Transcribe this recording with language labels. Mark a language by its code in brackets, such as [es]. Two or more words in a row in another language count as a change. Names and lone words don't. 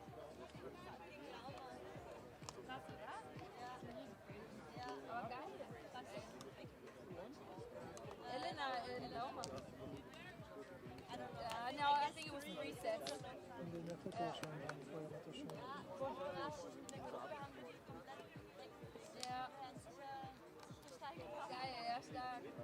[de] Krass, oder? Ja. Aber geil. Elena, Lauma. [en] No, I think it was 3 sets. [hu] Mindegy, folyamatosan. [de] Ja. Geil, ja, stark.